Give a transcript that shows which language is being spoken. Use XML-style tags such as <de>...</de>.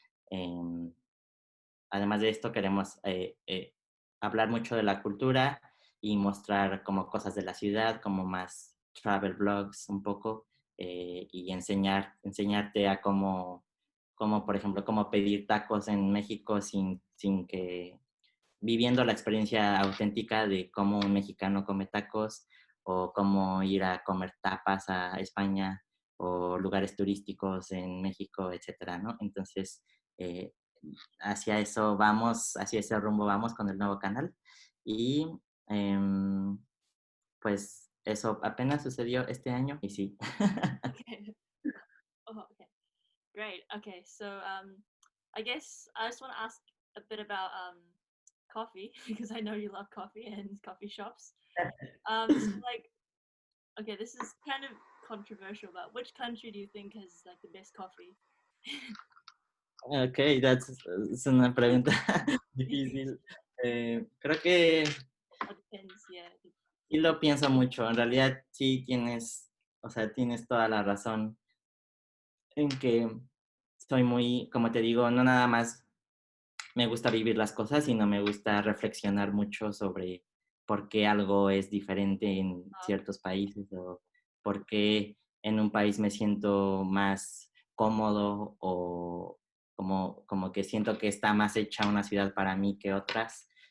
<es>Em, Además de esto, queremos hablar mucho de la cultura y mostrar como cosas de la ciudad, como más travel blogs un poco, y enseñarte a cómo, por ejemplo, cómo pedir tacos en México sin que, viviendo la experiencia auténtica de cómo un mexicano come tacos o cómo ir a comer tapas a España o lugares turísticos en México, etcétera, ¿no? Entonces, eh, hacia eso vamos, hacia ese rumbo vamos con el nuevo canal. Y em, pues eso apenas sucedió este año y sí.</es> <en>Okay. Oh, okay. Great. Okay. So, I guess I just want to ask a bit about coffee because I know you love coffee and coffee shops. So like, okay, this is kind of controversial, but which country do you think has like the best coffee?</en> <es>Ok, es una pregunta difícil. Creo que</es> <en>Or depends, yeah.</en> <es>sí lo pienso mucho. En realidad sí tienes, o sea, tienes toda la razón en que soy muy, como te digo, no nada más me gusta vivir las cosas, sino me gusta reflexionar mucho sobre por qué algo es diferente en ciertos países o por qué en un país me siento más cómodo o como que siento que está más hecha una ciudad para mí que otras.</es>